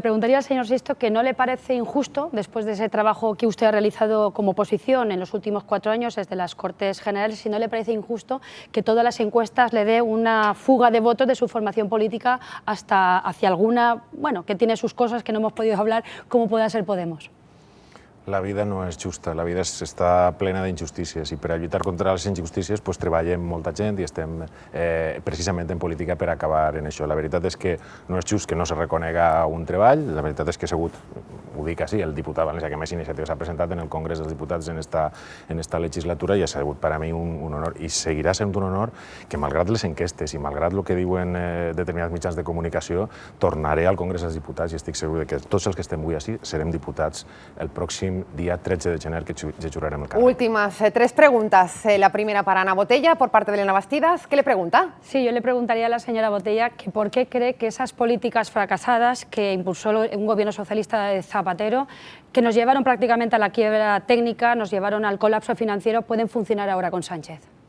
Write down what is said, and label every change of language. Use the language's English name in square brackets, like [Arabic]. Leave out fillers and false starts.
[Spanish] Sí, le preguntaría al señor Sisto que no le parece injusto, después de ese trabajo que usted ha realizado como oposición en los últimos 4 años desde las Cortes Generales, si no le parece injusto que todas las encuestas le dé una fuga de votos de su formación política hasta hacia alguna, bueno, que tiene sus cosas que no hemos podido hablar, como pueda ser Podemos. [Catalan] La vida no és justa, la vida està plena d'injustícies i per a lluitar contra les injustícies pues, treballem molta gent i estem precisament en política per acabar en això. La veritat és que no és just que no se reconega un treball, la veritat és que ha sigut, ho dic així, el diputat valencià que més iniciatives ha presentat en el Congrés dels Diputats en esta legislatura i ha sigut per a mi un honor i seguirà sent un honor que malgrat les enquestes i malgrat el que diuen determinats mitjans de comunicació tornaré al Congrés dels Diputats i estic segur que tots els que estem avui així serem diputats el pròxim día 13 de gener que jurarem el càrrec. [Spanish] Últimas 3 preguntas. La primera para Ana Botella, por parte de Elena Bastidas. ¿Qué le pregunta? Sí, yo le preguntaría a la señora Botella que por qué cree que esas políticas fracasadas que impulsó un gobierno socialista de Zapatero, que nos llevaron prácticamente a la quiebra técnica, nos llevaron al colapso financiero, pueden funcionar ahora con Sánchez.